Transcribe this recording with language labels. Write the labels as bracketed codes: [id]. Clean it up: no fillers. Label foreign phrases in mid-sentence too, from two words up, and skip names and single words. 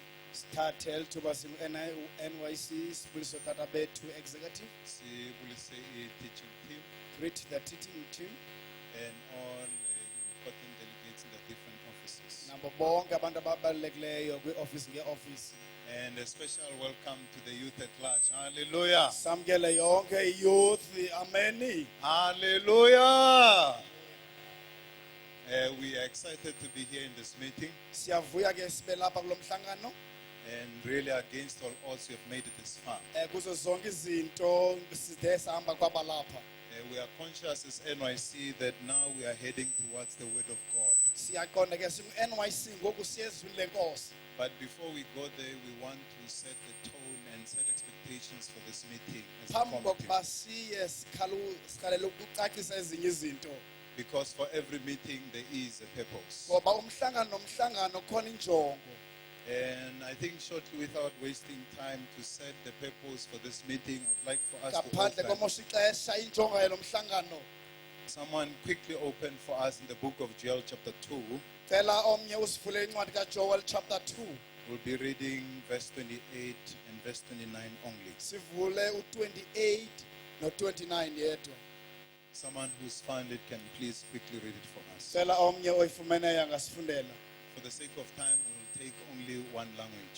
[en] Startel to Basim NYC, Spiritual Tatabe to executive. [xh] Sibulise teaching team [en] Greet the teaching team. and all important delegates in the different offices. [xh] Number bonke abantu ababalulekileyo kwi-office nge-office. [en] And a special welcome to the youth at large. Hallelujah. [xh] Samkele yonke youth. Amen. [en] Hallelujah. We are excited to be here in this meeting, [xh] Siyavuya ke sibe lapha kulo mhlangano. [en] and really against all odds, we have made it this far. [xh] Kuzo zonke izinto sithe sahamba kwaba lapha. [en] We are conscious as NYC that now we are heading towards the word of God. [xh] Siyaqonda ke singu-NYC ngoku siyezwini lenkosi. [en] But before we go there, we want to set the tone and set expectations for this meeting as a [xh] Phambi [en] committee. [xh] kokuba siye siqalele ukucacisa ezinye izinto. [en] Because for every meeting there is a purpose. [xh] Ngoba umhlangano nomhlangano khona injongo. [en] And I think shortly, without wasting time, to set the purpose for this meeting, I'd like for us [xh] Ngaphandle [en] to open. [xh] komosha ixesha injongo yalo mhlangano. [en] Someone quickly open for us in the book of Joel chapter 2. [xh] Cela omnye usivule incwadi kaJoel chapter 2. [en] We'll be reading verse 28 and verse 29 only. [xh] Sivule u28 no29 yedwa. [en] Someone who's found it can please quickly read it for us. [xh] Cela omnye oyifumeneyo angasifundela. [en] For the sake of time, we'll take only one language.